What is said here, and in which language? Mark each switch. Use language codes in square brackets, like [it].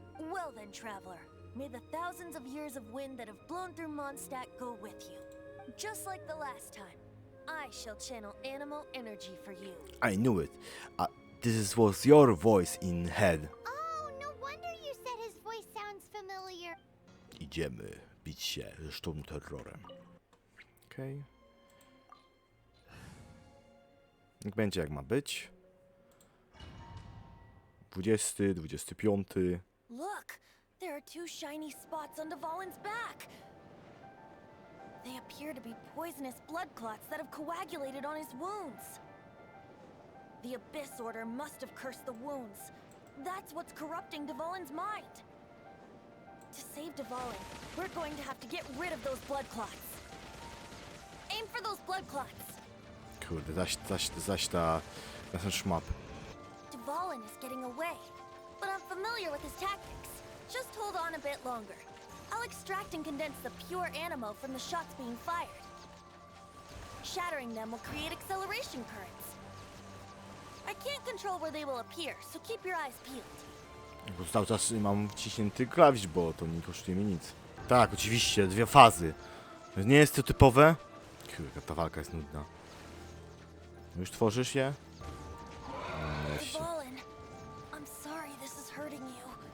[en] Well then, traveler, may the thousands of years of wind that have blown through Mondstadt go with you. Just like the last time, I shall channel animal energy for you. I knew it. This was your voice in head. Oh, no wonder you said his voice sounds familiar. [pl] Idziemy bić się ze szturm terrorem. Okej. Niech będzie jak ma być. 20, 25. [en] Look, there are 2 shiny spots on Dvalin's back. They appear to be poisonous blood clots that have coagulated on his wounds. The Abyss Order must have cursed the wounds. That's what's corrupting Dvalin's mind. To save Dvalin, we're going to have to get rid of those blood clots. Aim for those blood clots. [pl] Kurde, zaś ten szmap. [en] Dvalin is getting away, but I'm familiar with his tactics. Just hold on a bit longer. I'll extract and condense the pure animo from the shots being fired. Shattering them will create acceleration currents. I can't control where they will appear, so keep your eyes peeled. [pl] Bo cały czas mam wciśnięty klawisz, bo to nie kosztuje mi nic. Tak, oczywiście, 2 fazy. Nie jest to typowe? Kurde, ta walka jest nudna. Już tworzysz je? [en] Dvalin, I'm sorry this is hurting you.